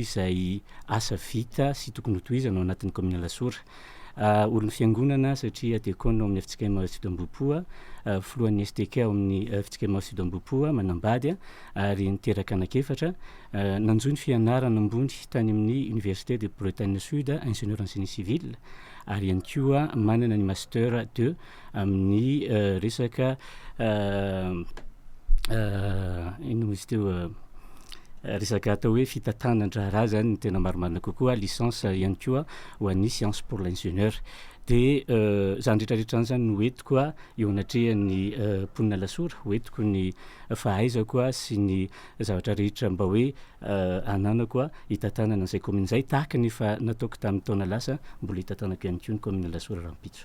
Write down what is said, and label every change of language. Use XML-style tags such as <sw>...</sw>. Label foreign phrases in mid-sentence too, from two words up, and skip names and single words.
<mg>izay asa vita sy tokony hotohizana ao anatin'ny commune Lasora olon'ny fiangonana satria diakona ao amin'ny fitsikema sud Ambohipoa filohan'ny STK ao amin'ny fitsikema sud Ambohipoa manambady ary niteraka anakefatra nanjoy ny fianarana ambony tany amin'ny université de Bretagne Sud</mg> <fr>ingénieur en génie civil</fr> <mg>ary ihany koa manana ny master 2 amin'ny resaka ino izy teo resaka atao hoe fitantanandraraha zany ny tena marimarina kokoa licence ihany koa ho an'ny</mg> <fr>science pour l'ingénieur</fr> <mg>de zany rehetrarehetra zany no hoentiko a eo anatrehan'ny mponina Lasora hoentiko ny fahaizako a sy ny zavatra rehetra mba hoe ananako a hitantanana an'izay commune zay tahaka nefa nataoko tamin'ny taona lasa mbola hitantanako ihany koa ny commune Lasora raha mipitso.</mg>